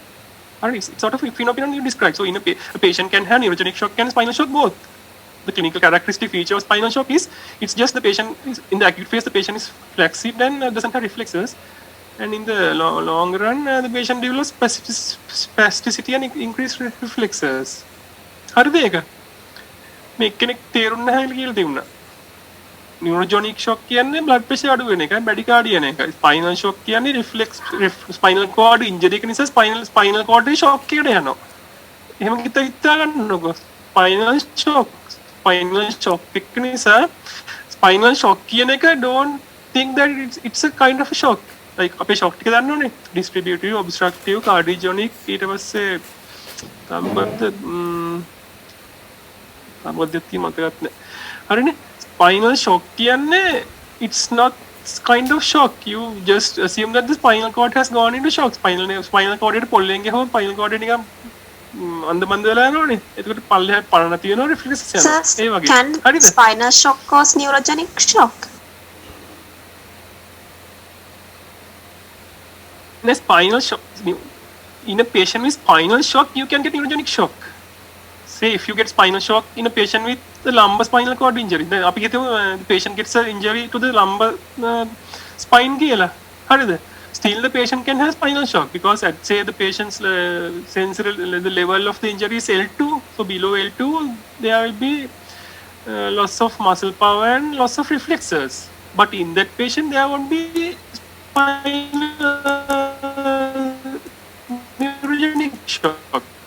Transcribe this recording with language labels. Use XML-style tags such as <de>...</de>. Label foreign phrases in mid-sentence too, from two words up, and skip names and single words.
<en>Alright, it's sort of a phenomenon you describe. So in a patient can have neurogenic shock and spinal shock both. The clinical characteristic feature of spinal shock is it's just the patient is in the acute phase the patient is flaccid and doesn't have reflexes. And in the long run, the patient develops spasticity and increased reflexes.</en> <si>හරිද ඒක? මේ කෙනෙක් තේරුම් නැහැ කියලා තියුණා.</si> <en>neurogenic shock</en> <si>කියන්නේ</si> <en>blood pressure</en> <si>අඩු වෙන එකයි, bradycardia වෙන එකයි.</si> <en>spinal shock</en> <si>කියන්නේ</si> <en>spinal cord injury</en> <si>එක නිසා</si> <en>spinal cord</en> <si>එකේ shock එකට යනවා. එහෙම හිතා ගන්නකො.</si> <en>spinal shock</en> <si>එක නිසා</si> <en>spinal shock</en> <si>කියන එක</si> <en>don't think that it's a kind of a shock.</en> <si>like අපේ shock ටික දන්නවනේ</si> <en>distributive, obstructive, cardiogenic</en> <si>ඊට පස්සේ සම්බන්ධ මතකත් නෑ. හරිනේ?</si> <en>spinal shock කියන්නේ it's not kind of shock. You just assume that the spinal cord has gone into shock. spinal cord</en> <si>එකට පොල්ලෙන් ගහම</si> <en>spinal cord</en> <si>එක නිකන් අන්දමන්ද වෙලා යනවනේ. එතකොට පල්ලෙහාට පරණ තියෙනවා reflexes යනවා. ඒ වගේ.</si> <en>Can spinal shock cause neurogenic shock? In a spinal shock, in a patient with spinal shock, you can get neurogenic shock. Say if you get spinal shock in a patient with the lumbar spinal cord injury, then the patient gets an injury to the lumbar spine කියලා.</en> <si>හරිද?</si> <en>Still the patient can have spinal shock because at say the patient's sensory the level of the injury is L2, so below L2 there will be loss of muscle power and loss of reflexes. But in that patient there won't be neurogenic shock.</en>